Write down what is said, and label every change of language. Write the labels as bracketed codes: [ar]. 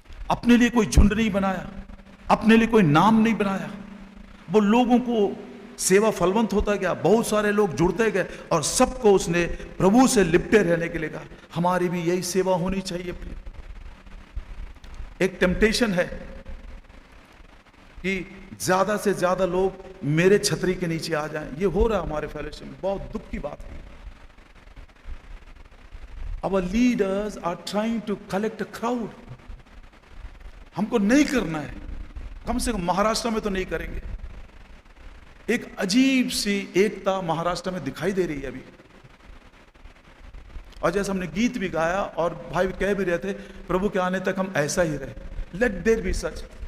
[hi] अपने लिए कोई झुंड नहीं बनाया, अपने लिए कोई नाम नहीं बनाया, वो लोगों को सेवा फलवंत होता गया, बहुत सारे लोग जुड़ते गए और सबको उसने प्रभु से लिपटे रहने के लिए कहा। हमारी भी यही सेवा होनी चाहिए। एक टेम्पटेशन है कि ज्यादा से ज्यादा लोग मेरे छतरी के नीचे आ जाएं। ये हो रहा है हमारे फेलोशिप में, बहुत दुख की बात है। [en] Our leaders are trying to collect a crowd. [hi] हमको नहीं करना है, कम से कम महाराष्ट्र में तो नहीं करेंगे। एक अजीब सी एकता महाराष्ट्र में दिखाई दे रही है अभी। और जैसे हमने गीत भी गाया और भाई कह भी रहे थे, प्रभु के आने तक हम ऐसा ही रहे। [en] Let there be such.